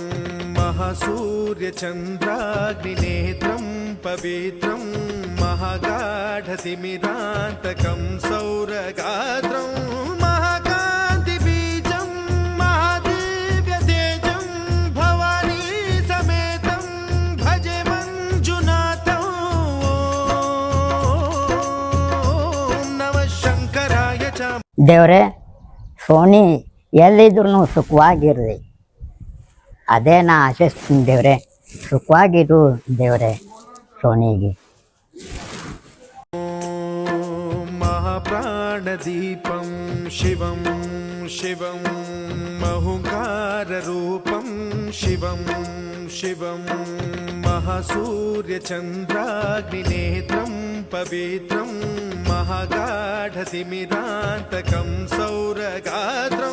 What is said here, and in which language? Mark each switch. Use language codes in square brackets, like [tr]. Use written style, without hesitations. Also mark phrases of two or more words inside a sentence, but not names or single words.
[sa] महासूर्यचन्द्राग्निनेत्रं पवित्रं महागाढतिमिरान्तकं सौरगात्रं महाकान्तिबीजं महादिव्यतेजं भवानी समेतं भजे मञ्जुनाथं ॐ नमः शङ्कराय च [kn] ದೇವ್ರೆ, ಸೋನಿ ಎಲ್ಲಿದ್ರು ಸುಖವಾಗಿರ್ರಿ. ಅದೇ ನಾ ಆಶಿಸ್ತೀನಿ ದೇವ್ರೆ. ಸುಖವಾಗಿರು ದೇವ್ರೆ ಸೋನಿಗೆ. [sa] महाप्राणदीपं शिवं शिवं महुकाररूपं शिवं शिवं महासूर्यचन्द्राग्निनेत्रं पवित्रं महागाढतिमिरान्तकं सौरगात्रं